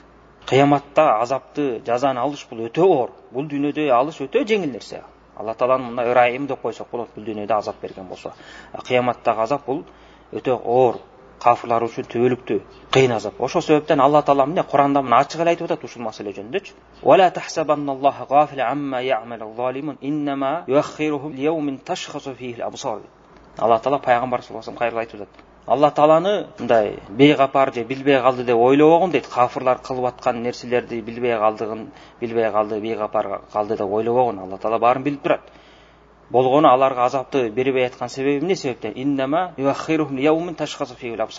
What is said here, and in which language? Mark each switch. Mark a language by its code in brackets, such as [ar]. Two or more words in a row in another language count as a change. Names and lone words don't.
[ky] Кыяматта азапты, жазаны алыш бул өтө оор. Бул дүйнөдө алыш өтө жеңил нерсе. Алла Тааланын мына ырайым деп койсок болот, бул дүйнөдө азап берген болсо. Кыяматтагы азап бул өтө оор. кафирлар үчүн түбөлүктүү кыйын азап. Ошол себептен Алла Таала эмне Куранда мына ачык эле айтып атат ушул маселе жөнүндөчү. [ar] ولا تحسبن الله غافلا عما يعمل الظالمون إنما يؤخرهم ليوم تشخص فيه الأبصار. [ky] Алла Таала пайгамбар [ar] صلى الله عليه وسلم [ky] кайрылып айтып атат. Алла Тааланы мындай бейгапар же билбей калды деп ойлобогун дейт. Кафирлар кылып аткан нерселерди билбей калды, бейгапар калды деп ойлобогун. Алла Таала баарын билип турат. Болгону аларга азапты бербей аткан себеби эмне себептен? [ar] إنما يؤخرهم ليوم تشخص فيه الأبصار.